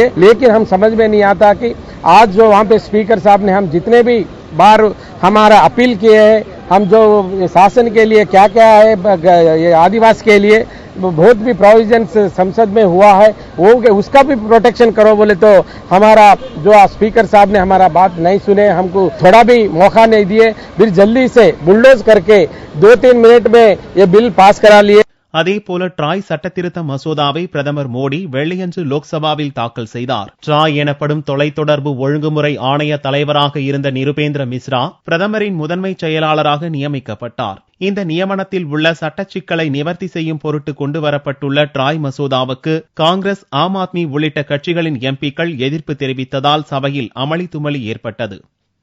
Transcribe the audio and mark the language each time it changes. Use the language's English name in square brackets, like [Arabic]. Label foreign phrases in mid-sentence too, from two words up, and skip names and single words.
[Hindi] लेकिन हम समझ में नहीं आता कि आज जो वहाँ पे स्पीकर साहब ने हम जितने भी बार हमारा अपील किए हैं, हम जो शासन के लिए क्या क्या है ये आदिवासी के लिए बहुत भी प्रोविजन संसद में हुआ है वो उसका भी प्रोटेक्शन करो बोले तो हमारा जो स्पीकर साहब ने हमारा बात नहीं सुने, हमको थोड़ा भी मौका नहीं दिए, फिर जल्दी से बुलडोज करके 2-3 मिनट में ये बिल पास करा लिए. [Tamil] அதேபோல ட்ராய் சட்டத்திருத்த மசோதாவை பிரதமர் மோடி வெள்ளியன்று லோக்சபாவில் தாக்கல் செய்தார். ட்ராய் எனப்படும் தொலைத்தொடர்பு ஒழுங்குமுறை ஆணைய தலைவராக இருந்த நிருபேந்திர மிஸ்ரா பிரதமரின் முதன்மை செயலாளராக நியமிக்கப்பட்டார். இந்த நியமனத்தில் உள்ள சட்டச் சிக்கலை நிவர்த்தி செய்யும் பொருட்டு கொண்டுவரப்பட்டுள்ள ட்ராய் மசோதாவுக்கு காங்கிரஸ், ஆம் ஆத்மி உள்ளிட்ட கட்சிகளின் எம்பிக்கள் எதிர்ப்பு தெரிவித்ததால் சபையில் அமளி துமளி ஏற்பட்டது.